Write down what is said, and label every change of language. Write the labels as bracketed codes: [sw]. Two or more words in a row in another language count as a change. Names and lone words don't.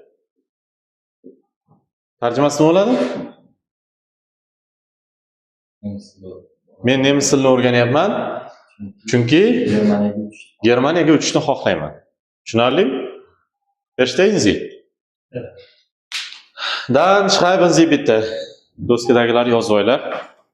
[uz] Tarjimasi nima bo'ladi? Men nemis tilini o'rganyapman, chunki Germaniyaga uchishni xohlayman. Tushunarlimi? [de] Verstehen Sie? Dann schreiben Sie bitte. [uz] Do'stdagilar yozib olinglar.